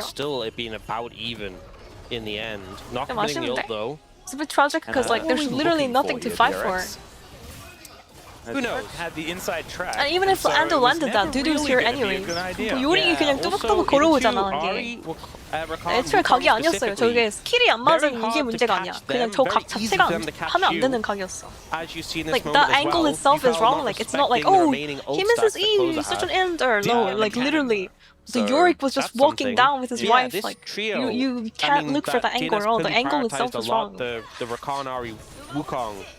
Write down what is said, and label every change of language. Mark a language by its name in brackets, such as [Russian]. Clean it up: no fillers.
[English] Still it being about even in the end. Not [Korean] 좀 [English] completing the ult [Korean] 아쉬운데? [English] though. It's a bit tragic because like there's literally nothing to fight for. Who knows? Had the inside track. And even if Ando landed that, Dudu's here anyways. [Korean] 뭐 요링이 그냥 뚜벅뚜벅 걸어오잖아 이게. 애초에 각이 아니었어요. 저게 스킬이 안 맞은 이게 문제가 아니야. 그냥 저 각 자체가 하면 안 되는 각이었어. [English] Like the angle itself is wrong. Like it's not like oh he misses E such an end or no. Like literally the Yorick was just walking down with his wife. Like you can't look for the angle at all. The angle itself is wrong. The Rakan, Ahri, Wukong.